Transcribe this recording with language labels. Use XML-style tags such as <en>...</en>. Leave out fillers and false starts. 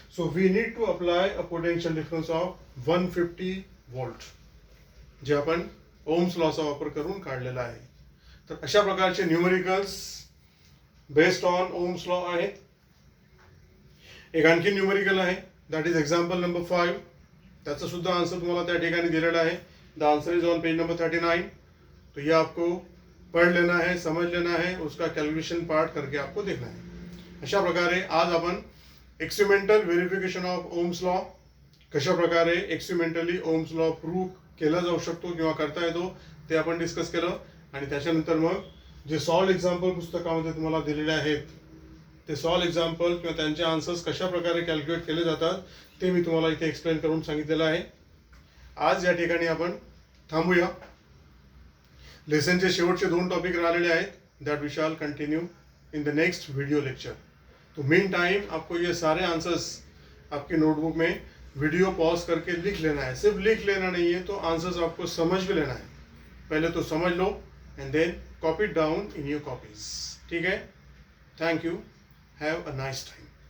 <en>so we need to apply a potential difference of 150 volt,</en> <mr>जे आपण Ohm's लॉचा वापर करून काढलेला आहे. तर अशा प्रकारचे numericals based on Ohm's law आहेत. एक आणखी न्यूमेरिकल आहे,</mr> <en>That is example number 5.</en> <mr>त्याचा सुद्धा आन्सर तुम्हाला त्या ठिकाणी दिलेला आहे.</mr> <en>The answer is on page number 39.</en> <hi>तो ये आपको पढ़ लेना है, समझ लेना है, उसका कैलकुलेशन पार्ट करके आपको देखना है.</hi> <mr>अशा प्रकारे आज आपण</mr> <en>experimental verification of Ohm's law,</en> <mr>कशा प्रकारे एक्सपेरिमेंटली ओम्स लॉ प्रूव्ह केला जाऊ शकतो किंवा करता येतो ते आपण डिस्कस केलं. आणि त्याच्यानंतर मग जे सॉल्व एक्झाम्पल पुस्तकामध्ये तुम्हाला दिलेले आहेत ते सॉल्व एक्झाम्पल किंवा त्यांचे आन्सर्स कशा प्रकारे कॅल्क्युलेट केले जातात ते मी तुम्हाला इथे एक्सप्लेन करून सांगितलेलं आहे. आज या ठिकाणी आपण थांबूया. लेसनचे शेवटचे 2 टॉपिक राहिलेले आहेत,</mr> <en>That we shall continue in the next video lecture.</en> <hi>तो मीन टाइम आपको ये सारे आंसर्स आपके नोटबुक में वीडियो पॉज करके लिख लेना है. सिर्फ लिख लेना नहीं है, तो आंसर्स आपको समझ भी लेना है. पहले तो समझ लो</hi> <en>And then copy down in your copies.</en> <hi>ठीक है.</hi> <en>Thank you. Have a nice time.</en>